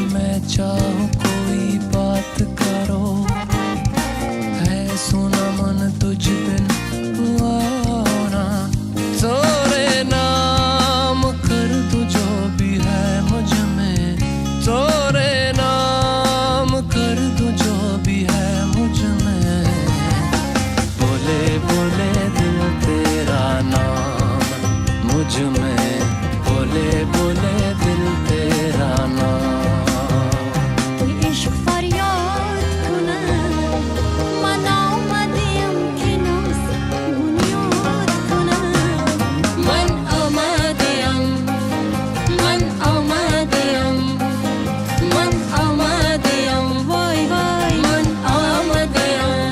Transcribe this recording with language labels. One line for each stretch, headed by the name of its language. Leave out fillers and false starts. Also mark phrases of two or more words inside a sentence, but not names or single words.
Hindi: मैं चाहूँ कोई बात करो है सुना मन तुझ बिन हुआ ना तोरे नाम कर दो जो भी है मुझ में तोरे नाम कर दो जो भी है मुझ में बोले बोले दिल तेरा नाम मुझ में बोले बोले दिल तेरा नाम
Persian: عشق فریاد کنم من آمدیم که ناز بنیاد کنم من آمدیم من آمدیم من آمدیم وای وای من آمدیم